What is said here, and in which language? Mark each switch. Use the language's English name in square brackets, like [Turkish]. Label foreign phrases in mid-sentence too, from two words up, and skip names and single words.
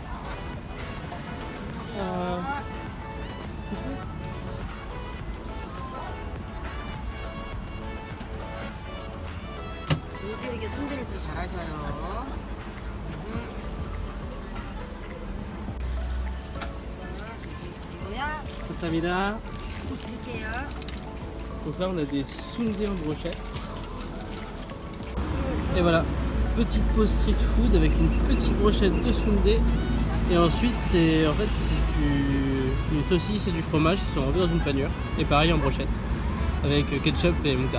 [Korean] 요새 이렇게 손질을 또 잘하셔요. 이거야. 감사합니다. 또 드릴게요. [French] Donc là on a des sundae en brochette. Et voilà, petite pause street food avec une petite brochette de sundae. Et ensuite c'est une saucisse et du fromage qui sont enlevés dans une panure. Et pareil en brochette, avec ketchup et moutarde.